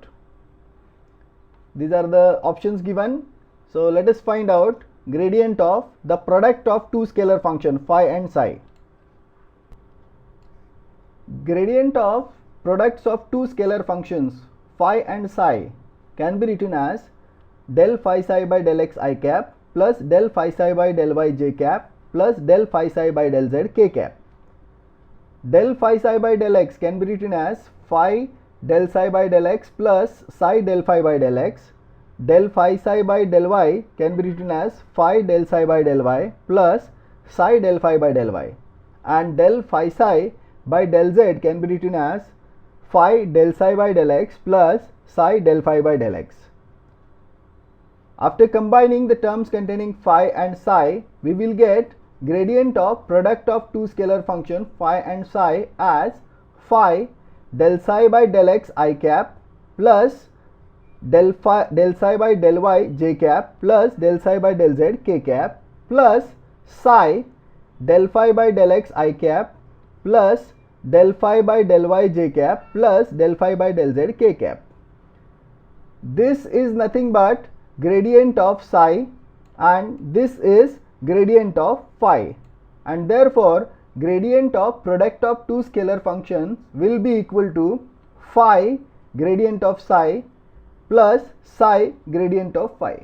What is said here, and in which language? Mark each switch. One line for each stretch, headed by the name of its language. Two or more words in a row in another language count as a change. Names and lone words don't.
English: These are the options given. So let us find out gradient of the product of two scalar function phi and psi. Gradient of products of two scalar functions phi and psi can be written as del phi psi by del x I cap plus del phi psi by del y j cap plus del phi psi by del z k cap. Del phi psi by del x can be written as phi del psi by del x plus psi del phi by del x. Del phi psi by del y can be written as phi del psi by del y plus psi del phi by del y, and del phi psi by del z can be written as phi del psi by del x plus psi del phi by del x. After combining the terms containing phi and psi, we will get gradient of product of two scalar function phi and psi as phi del psi by del x I cap plus del psi by del y j cap plus del psi by del z k cap plus psi del phi by del x I cap plus del phi by del y j cap plus del phi by del z k cap. This is nothing but gradient of psi and this is gradient of phi, and therefore gradient of product of two scalar functions will be equal to phi gradient of psi plus psi gradient of phi.